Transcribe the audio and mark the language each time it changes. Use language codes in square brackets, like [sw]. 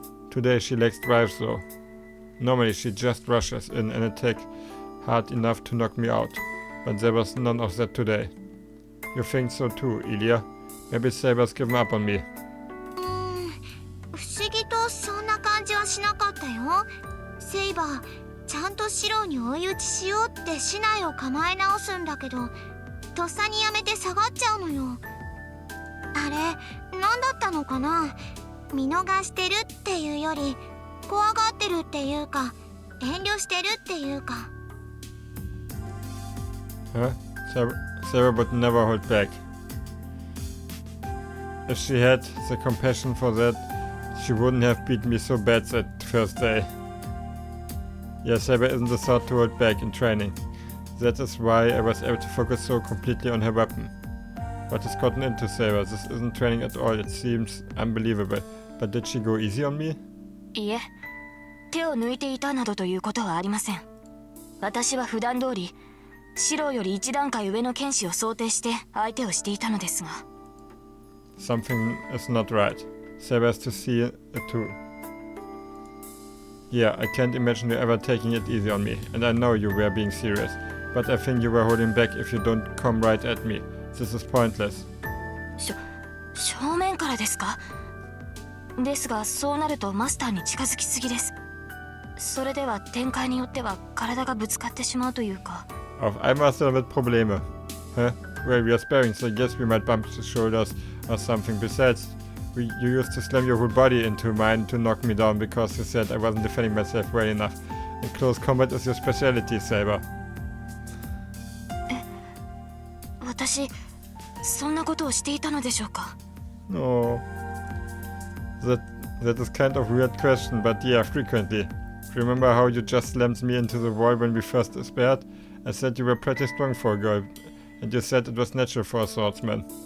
[en] Today she lacks drive though. Normally she just rushes in and attacks hard enough to knock me out, but there was none of that today. You think so too, Ilya? Maybe Saber's given up on me. [ja] 不思議とそんな感じはしなかったよ。セイバー、ちゃんとシロに追い打ちしようって竹刀を構え直すんだけど、とっさにやめて下がっちゃうのよ。あれ、何だったのかな？見逃してるっていうより、怖がってるっていうか、遠慮してるっていうか。 [en] Huh? Saber would never hold back. If she had the compassion for that, she wouldn't have beaten me so bad that first day. Yeah, Saber isn't the sort to hold back in training. That is why I was able to focus so completely on her weapon. What has gotten into Saber? This isn't training at all, it seems unbelievable. But did she go easy on me? [ja] いえ、手を抜いていたなどということはありません。私は普段通り、シロより一段階上の剣士を想定して相手をしていたのですが。 [en] Something is not right. Saber has to see it too. Yeah, I can't imagine you ever taking it easy on me, and I know you were being serious, but I think you were holding back if you don't come right at me. This is pointless. [ja] 正面からですか？ですが、そうなるとマスターに近づきすぎです。それでは展開によっては体がぶつかってしまうというか。 [de] Auf einmal hast du damit Probleme. [en] Huh? Well, we are sparing, so I guess we might bump the shoulders or something. Besides, you used to slam your whole body into mine to knock me down because you said I wasn't defending myself well enough. And close combat is your specialty, Saber. [ja] 私、そんなことをしていたのでしょうか？ [en] No. That is kind of a weird question, but yeah, frequently. Remember how you just slammed me into the wall when we first sparred? I said you were pretty strong for a girl, and you said it was natural for a swordsman.